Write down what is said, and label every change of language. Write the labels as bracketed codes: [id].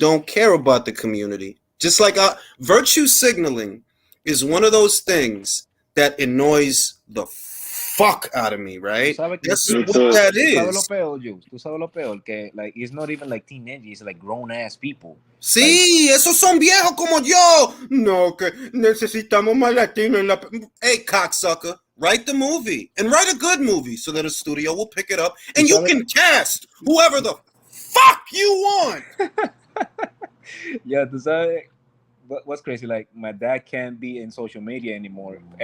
[en] You don't care about the community. Just like virtue signaling is one of those things that annoys the fuck out of me, right? That's what that is. [es] Tú sabes lo peor, que [en] like it's not even like teenagers, it's like grown ass people. [es] Sí, esos son viejos como yo. No, que necesitamos más latino en la. [en] Hey, cocksucker, write the movie and write a good movie so that a studio will pick it up and you can cast whoever the fuck you want. Yeah, [es] tú sabes [en] what's crazy? Like my dad can't be in social media anymore.